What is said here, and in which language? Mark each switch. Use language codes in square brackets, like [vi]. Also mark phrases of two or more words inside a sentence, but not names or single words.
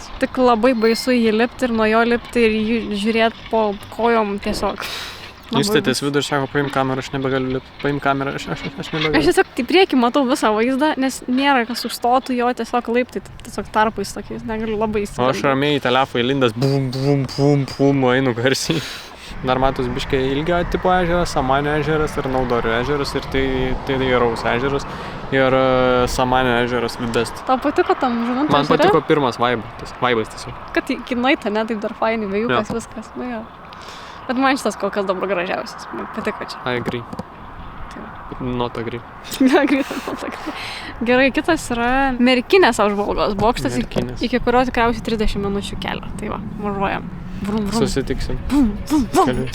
[lt] Tik labai baisu jį lipti ir nuo jo lipti ir jį žiūrėti po kojom tiesiog. Įstatės vidų ir sako, paim kamerą, aš nebegaliu lipti. Paim kamerą, aš nebegaliu. Aš tiesiog į priekį matau visą vaizdą, nes nėra kas užstotų jo tiesiog laiptai, tiesiog tarpais tokiais, negaliu labai įsivaizduoti. O aš ramiai į telefą įlindęs, bum, bum, bum, bum, einu garsiai. Dar matos biškai Ilgio tipo ežeras, Samanio ežeras ir Naudorio ežeras ir tai Raus ežeras ir Samanio ežeras best. Tau patiko tam žuvinto Man ežere? patiko pirmas vaibas tiesiog. Kad kinai ta ne taip dar fainai, vėjukas viskas. Nu jo. Bet man šitas kol kas dabar gražiausias. Man patiko čia. [en] I agree. Not agree. [lt] Gerai, kitas yra Merkinės apžvalgos bokštas, Merkinės. iki kurio tikriausiai 30 minučių kelio. Tai va, važiuojam. Vrum, vrum. Susitiksim. Bum, bum, bum, Keliui.